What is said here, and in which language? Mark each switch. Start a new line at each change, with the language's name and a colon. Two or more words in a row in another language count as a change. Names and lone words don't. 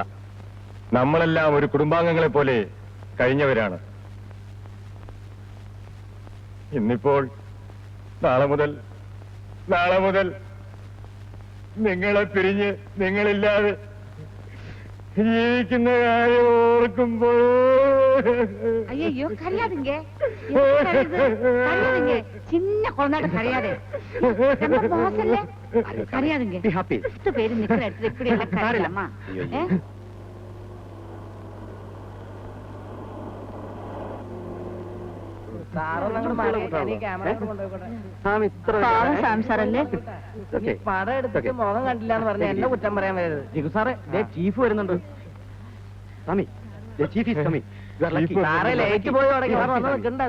Malayalam: നമ്മളെല്ലാം ഒരു കുടുംബാംഗങ്ങളെ പോലെ കഴിഞ്ഞവരാണ്. ഇന്നിപ്പോൾ നാളെ മുതൽ നിങ്ങളെ പിരിഞ്ഞ് നിങ്ങളില്ലാതെ ജീവിക്കുന്ന കാര്യം ഓർക്കുമ്പോൾ
Tamil: ஐயோ கரையாதுங்க கரையாதுங்க சின்ன குழந்தைகிட்ட கரையாதே ரொம்ப மோசல்ல கரையாதுங்க
English: Be happy.
Tamil: 10 பேர் நிக்கிற இடத்துல இப்படி எல்லாம் கரையலாமா
Malayalam: പാവം സാംസാറല്ലേ പടം എടുത്തിട്ട് മുഖം കണ്ടില്ല എന്ന് പറഞ്ഞ എന്നെ കുറ്റം പറയാൻ വരരുത്. ജിഗു സാറേ, ചീഫ് വരുന്നുണ്ട്. സ്വാമി,
English: the chief is coming. You are lucky.
Malayalam: സാറേ ലേക്ക് പോയി തുടങ്ങി വന്ന് നിൽക്കണ്ടത്.